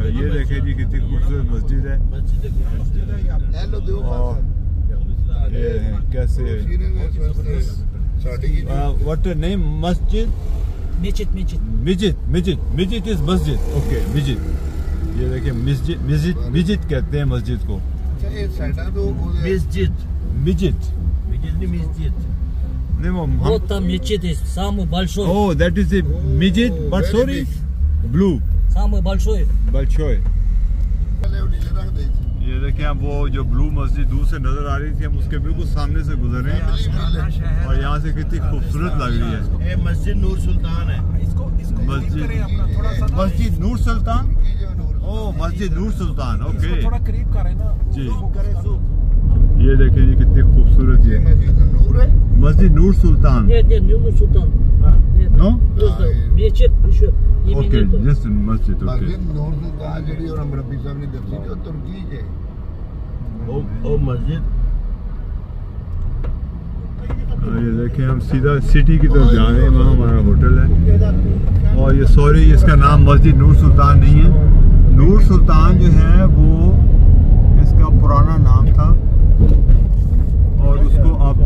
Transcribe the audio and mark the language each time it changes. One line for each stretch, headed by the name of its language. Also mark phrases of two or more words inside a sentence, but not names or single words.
Hindi: और ये देखें जी कितनी खूबसूरत मस्जिद है। और ये कैसे
English: what name
Hindi: मस्जिद?
English: mijid is masjid. Okay, mijid.
Hindi: ये देखिए मिजिद कहते हैं मस्जिद को।
Russian: Вот там мечеть есть, самый большой.
English: Oh, that is a midget, but sorry, blue.
Russian: Самый большой. Большой.
Hindi: ये देखें आप, वो जो ब्लू मस्जिद दूर से नजर आ रही थी, हम उसके बिल्कुल सामने से गुजर रहे हैं। और यहाँ से कितनी खूबसूरत लग रही है। ये मस्जिद नूर सुल्तान है। मस्जिद नूर सुल्तान। ओ मस्जिद नूर सुल्तान, ओके थोड़ा करीब कर रहे हैं ना जी। ये देखें जी कितनी खूबसूरत ये मस्जिद नूर सुल्तान।
Russian: Нет, Нур Султан. Нет.
Hindi: नो
Russian: Мечеть еще.
English: Okay just masjid okay.
Punjabi: नूर सुल्तान ਜਿਹੜੀ ਉਹ ਮਰਬੀ ਸਾਹਿਬ ਨੇ ਦੱਸੀ ਕਿ ਉਹ ਤੁਰਕੀ 'ਚ
Hindi: ओ मस्जिद। ये देखें हम सीधा सिटी की तरफ जा रहे हैं, वहाँ हमारा होटल है। और ये सॉरी इसका नाम मस्जिद नूर सुल्तान नहीं है, नूर सुल्तान जो है वो इसका पुराना नाम था और उसको अब